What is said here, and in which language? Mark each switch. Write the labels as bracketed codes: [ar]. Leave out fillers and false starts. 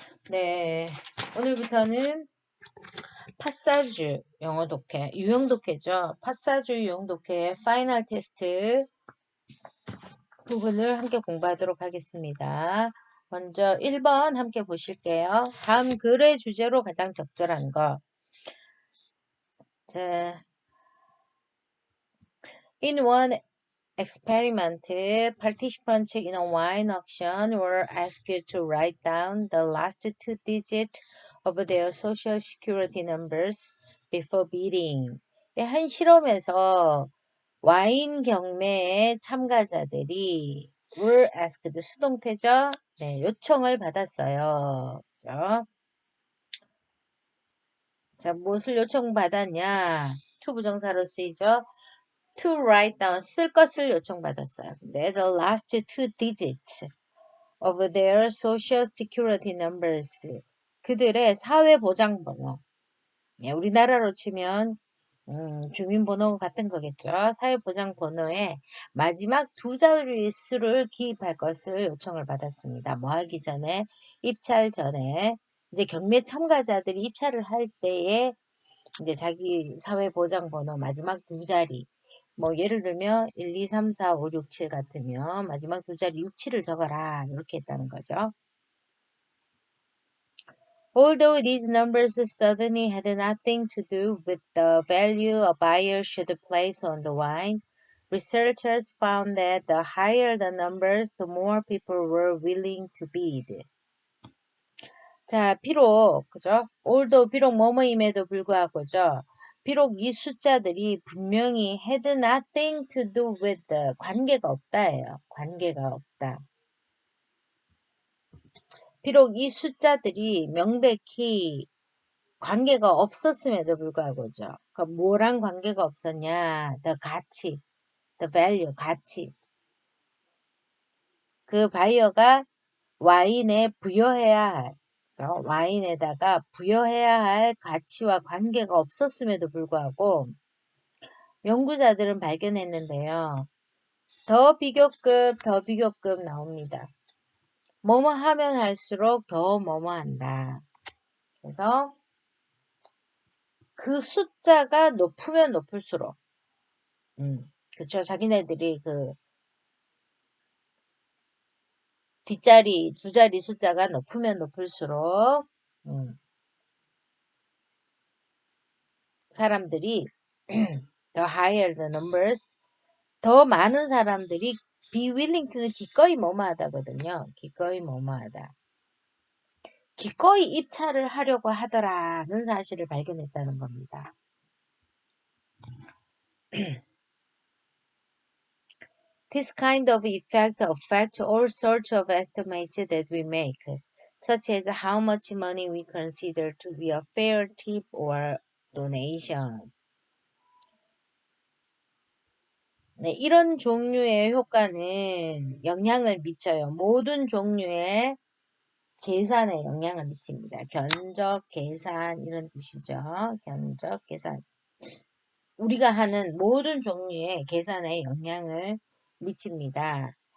[ko] 네, 오늘부터는 파사주 영어 독해, 유형 독해죠. 파사주 유형 독해의 파이널 테스트 부분을 함께 공부하도록 하겠습니다. 먼저 1번 함께 보실게요. 다음 글의 주제로 가장 적절한 거. [en] 자, in one experiment, participants in a wine auction were asked to write down the last two digits of their social security numbers before bidding. [ko] 한 실험에서 와인 경매의 참가자들이 [en] were asked, [ko] 수동태죠? 네, 요청을 받았어요. 그죠? 자, 무엇을 요청받았냐? to 부정사로 쓰이죠? [en] to write down, [ko] 쓸 것을 요청받았어요. 근데 [en] the last two digits of their social security numbers, [ko] 그들의 사회보장번호. 예, 우리나라로 치면 주민번호 같은 거겠죠. 사회보장번호의 마지막 두 자릿수를 기입할 것을 요청을 받았습니다. 뭐 하기 전에? 입찰 전에. 이제 경매 참가자들이 입찰을 할 때에 이제 자기 사회보장번호 마지막 두 자리, 뭐 예를 들면 1, 2, 3, 4, 5, 6, 7 같으면 마지막 두 자리 6, 7을 적어라, 이렇게 했다는 거죠. [en] Although these numbers certainly had nothing to do with the value a buyer should place on the wine, researchers found that the higher the numbers, the more people were willing to bid. [ko] 자, 비록, 그죠? although, 비록 뭐뭐임에도 불구하고죠. 비록 이 숫자들이 분명히 [en] had nothing to do with, [ko] 관계가 없다예요. 관계가 없다. 비록 이 숫자들이 명백히 관계가 없었음에도 불구하고죠. 그러니까 뭐랑 관계가 없었냐? the 가치, [en] the value, [ko] 가치. 그 바이어가 와인에 부여해야 할, 그죠? 와인에다가 부여해야 할 가치와 관계가 없었음에도 불구하고 연구자들은 발견했는데요. 더 비교급 나옵니다. 뭐뭐 하면 할수록 더 뭐뭐 한다. 그래서 그 숫자가 높으면 높을수록, 그쵸. 자기네들이 그 뒷자리, 두 자리 숫자가 높으면 높을수록, 사람들이 [en] the higher the numbers, [ko] 더 많은 사람들이 [en] be willing to [ko] 는 기꺼이 뭐뭐하다거든요. 기꺼이 뭐뭐하다. 기꺼이 입찰을 하려고 하더라는 사실을 발견했다는 겁니다. [en] This kind of effect affects all sorts of estimates that we make, such as how much money we consider to be a fair tip or donation. [ko] 네, 이런 종류의 효과는 영향을 미쳐요. 모든 종류의 계산에 영향을 미칩니다. 견적, 계산, 이런 뜻이죠. 견적, 계산. 우리가 하는 모든 종류의 계산에 영향을 미칩니다.